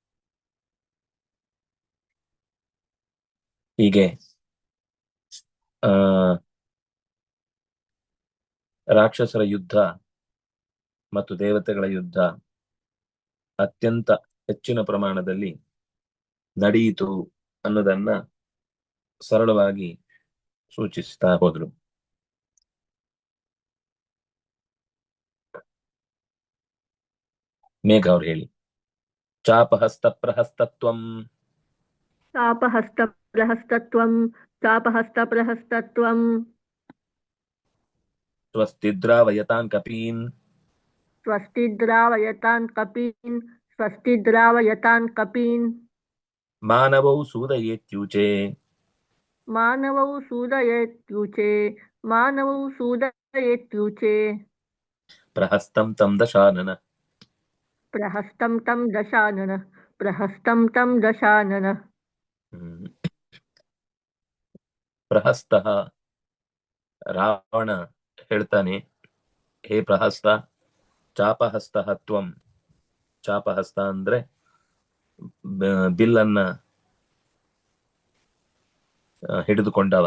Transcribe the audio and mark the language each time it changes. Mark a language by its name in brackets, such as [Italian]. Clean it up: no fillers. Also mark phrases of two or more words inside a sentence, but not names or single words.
[Kannada] ಹೀಗೆ ಆ ರಾಕ್ಷಸರ ಯುದ್ಧ ಮತ್ತು ದೇವತೆಗಳ ಯುದ್ಧ ಅತ್ಯಂತ ಹೆಚ್ಚಿನ ಪ್ರಮಾಣದಲ್ಲಿ ನಡೆಯಿತು ಅನ್ನೋದನ್ನ ಸರಳವಾಗಿ ಸೂಚಿಸ್ತಾ ಹೋದ್ರು. ಮೇಘ ಅವ್ರು ಹೇಳಿ. [Sanskrit] ಚಾಪಹಸ್ತ ಪ್ರಹಸ್ತತ್ವಂ चापहस्तप्रहस्तत्वं चापहस्तप्रहस्तत्वं ಸ್ವಸ್ತಿದ್ರಾವಯತಾನ್ ಕಪೀನ್ स्वस्तिद्रावयतान् कपीन् स्वस्तिद्रावयतान् कपीन् ಮಾನವೌ ಸೂದಯೇತ್ಯೂಚೆ मानवौ सूदयेत्यूचे मानवौ सूदयेत्यूचे ಪ್ರಹಸ್ತಂ ತಂ ದಶಾನನ प्रहस्तं तं दशानन प्रहस्तं तं दशानन [Kannada] ಪ್ರಹಸ್ತಃ ರಾವಣ ಹೇಳ್ತಾನೆ, ಹೇ ಪ್ರಹಸ್ತ, [Sanskrit] ಚಾಪಹಸ್ತಃ ತ್ವಂ. [Kannada] ಚಾಪಹಸ್ತ ಅಂದ್ರೆ ಬಿಲ್ಲನ್ನ ಹಿಡಿದುಕೊಂಡವ.